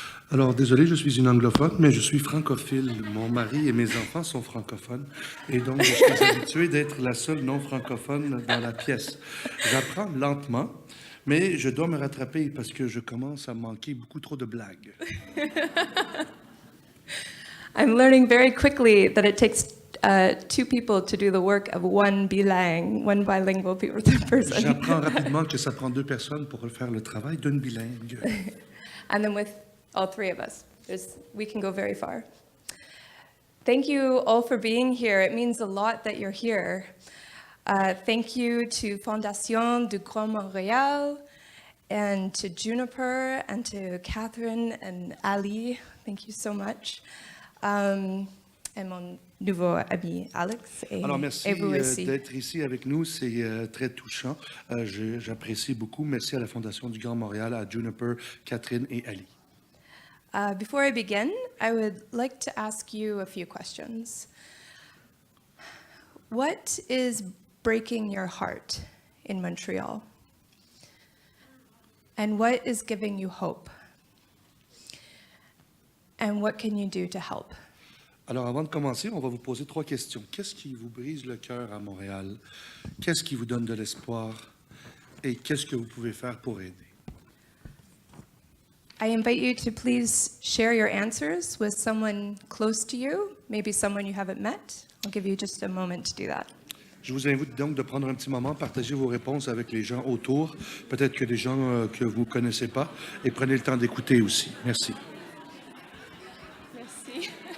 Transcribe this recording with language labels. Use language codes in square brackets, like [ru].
[fr] Alors, désolé, je suis une anglophone, mais je suis francophile. Mon mari et mes enfants sont francophones, et donc je suis habitué d'être la seule non francophone dans la pièce. J'apprends lentement, mais je dois me rattraper parce que je commence à manquer beaucoup trop de blagues. [en] I'm learning very quickly that it takes 2 people to do the work of one bilingual person. [fr] J'apprends rapidement que ça prend 2 personnes pour faire le travail d'une bilingue. [en] And then with all 3 of us, we can go very far. Thank you all for being here. It means a lot that you're here. Thank you to Fondation du Grand Montréal and to Juniper and to Catherine and Ali. Thank you so much. [fr] And mon nouveau ami Alex et, Alors, merci vous aussi. d'être ici avec nous. C'est très touchant. J'apprécie beaucoup. Merci à la Fondation du Grand Montréal, à Juniper, Catherine et Ali. [en] Before I begin, I would like to ask you a few questions. What is breaking your heart in Montreal? And what is giving you hope? And what can you do to help? [fr] Alors, avant de commencer, on va vous poser 3 questions. Qu'est-ce qui vous brise le cœur à Montréal? Qu'est-ce qui vous donne de l'espoir? Et qu'est-ce que vous pouvez faire pour aider? [en] I invite you to please share your answers with someone close to you, maybe someone you haven't met. I'll give you just a moment to do that. [fr] Je vous invite donc de prendre un petit moment, partager vos réponses avec les gens autour, peut-être que des gens que vous ne connaissez pas, et prenez le temps d'écouter aussi. Merci. Merci.